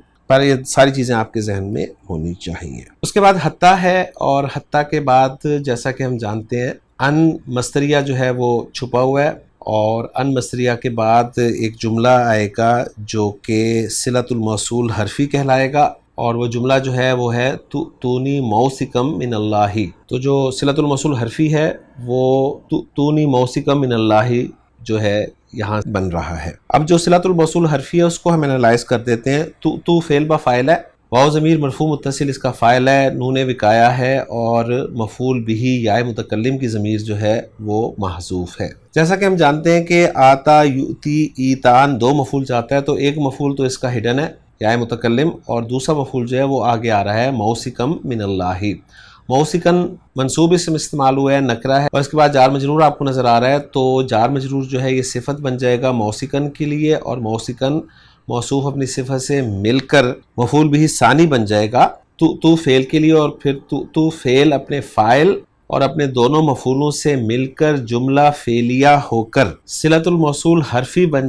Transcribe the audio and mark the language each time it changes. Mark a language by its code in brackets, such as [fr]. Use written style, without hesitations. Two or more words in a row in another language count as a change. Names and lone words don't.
[ur] پر یہ ساری چیزیں آپ کے ذہن میں ہونی چاہیے۔ اس کے بعد حتیٰ ہے، اور حتیٰ کے بعد جیسا کہ ہم جانتے ہیں [ar] ان مصدریہ [ur] جو ہے وہ چھپا ہوا ہے، اور ان مصدریہ کے بعد ایک جملہ آئے گا جو کہ [ar] صلۃ الموصول حرفی [ur] کہلائے گا، اور وہ جملہ جو ہے وہ ہے [ar] تونی موثقم من اللہ۔ [ur] تو جو [ar] صلۃ الموصول حرفی [ur] ہے وہ [ar] تونی موثقم من اللہ [ur] جو ہے یہاں بن رہا ہے۔ اب جو [ar] صلۃ الموصول حرفی [ur] ہے اس کو ہم انالائز کر دیتے ہیں۔ تو فعل با فاعل ہے، واو [ar] ضمیر مرفوع متصل [ur] اس کا فاعل ہے، نون وقایہ ہے، اور مفعول بھی یا متکلم کی ضمیر جو ہے وہ محذوف ہے۔ جیسا کہ ہم جانتے ہیں کہ [ar] آتا یؤتی ایتان [ur] دو مفعول چاہتا ہے، تو ایک مفعول تو اس کا ہڈن ہے یا متکلم، اور دوسرا مفعول جو ہے وہ آگے آ رہا ہے [ar] موثقم من اللہ۔ [ur] موثقاً منصوب اسم استعمال ہوا ہے، نکرہ ہے، اور اس کے بعد جار مجرور آپ کو نظر آ رہا ہے، تو جار مجرور جو ہے یہ صفت بن جائے گا موثقاً کے لیے، اور موثقاً موصوف اپنی صفت سے مل کر مفعول بھی ثانی بن جائے گا تو فعل کے لیے، اور پھر تو فعل اپنے فاعل اور اپنے دونوں مفعولوں سے مل کر جملہ فعلیہ ہو کر [ar] صلۃ الموصول حرفی [ur] بن